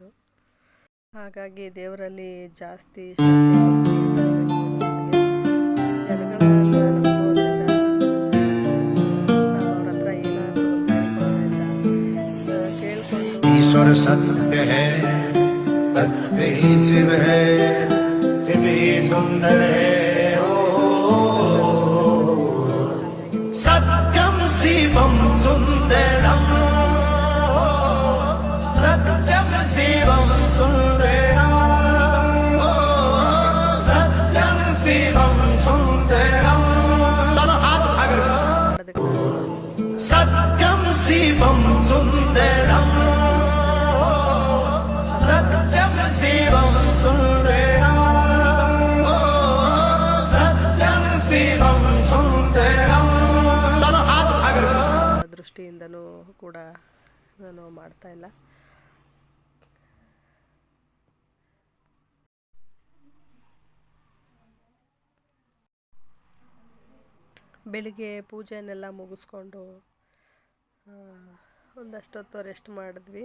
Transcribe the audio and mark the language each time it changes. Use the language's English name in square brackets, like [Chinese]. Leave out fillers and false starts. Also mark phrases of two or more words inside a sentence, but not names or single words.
[Kannada] ಹಾಗಾಗಿ ದೇವರಲ್ಲಿ ಜಾಸ್ತಿ ಜನಗಳನ್ನ ನಂಬೋದ್ರಿಂದ ನಾವು ಅವ್ರ ಹತ್ರ ಏನಾದರೂ [Hindi] ಕೇಳ್ಕೊಂಡು ईश्वर सत्य है सत्य ही शिव है शिव ही सुंदर है शिवं सुंदरं सत्यं शिवं सुंदरं सत्यं शिवं सुंदरं सत्यं शिवं सुंदरं सत्यं शिवं सुंदरं सत्यं शिवं सुंदरं [Kannada] ದೃಷ್ಟಿಯಿಂದನೂ ಕೂಡ ನಾನು ಮಾಡ್ತಾ ಇಲ್ಲ. ಬೆಳಿಗ್ಗೆ ಪೂಜೆನೆಲ್ಲ ಮುಗಿಸ್ಕೊಂಡು ಒಂದಷ್ಟೊತ್ತು ರೆಸ್ಟ್ ಮಾಡಿದ್ವಿ.